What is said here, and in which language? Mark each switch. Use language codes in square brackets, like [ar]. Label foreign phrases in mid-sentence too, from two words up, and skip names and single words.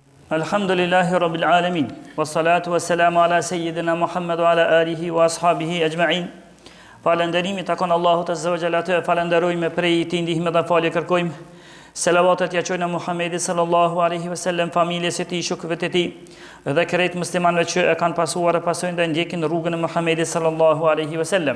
[ar] الحمد لله رب العالمين، والصلاة والسلام على سيدنا محمد وعلى آله وأصحابه أجمعين. [sq] Falënderimi takon Allahut [ar] عز وجل, [sq] atë falenderojmë prej tij ndihmë dhe falje kërkojmë. Selavatet ja çojmë Muhamedit [ar] صلى الله عليه وسلم, [sq] familjes së tij, shokëve të tij dhe krejt muslimanëve që e kanë pasuar e pasojnë dhe ndjekin rrugën e Muhamedit [ar] صلى الله عليه وسلم.